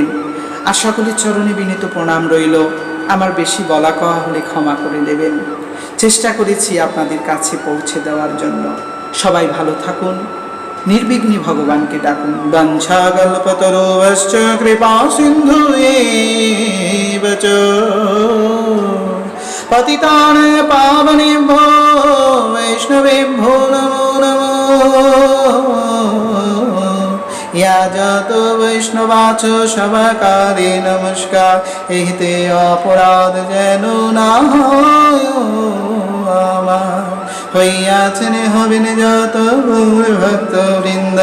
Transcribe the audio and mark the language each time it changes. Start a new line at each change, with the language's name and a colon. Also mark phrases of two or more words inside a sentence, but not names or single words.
Bangla: আশা করি চরণে বিনীত প্রণাম রইল। আমার বেশি বলা কওয়া হলে ক্ষমা করে দেবেন। চেষ্টা করেছি আপনাদের কাছে পৌঁছে দেওয়ার জন্য। সবাই ভালো থাকুন, নির্বিঘ্নে ভগবানকে ডাকুন।
Sanskrit: বঞ্ছাকল্পতরুশ্চ কৃপা সিন্ধুয়েব চ পতিতানাং পাবনেভ্যো বৈষ্ণবেভ্যো নমো নমঃ।
Bangla: ইয়া যত বৈষ্ণবাচ সবাকারে নমস্কার। এহিতে অপরাধ যেন না হয় আমার, হইয়াছেন হবেন যত ভক্ত বৃন্দ।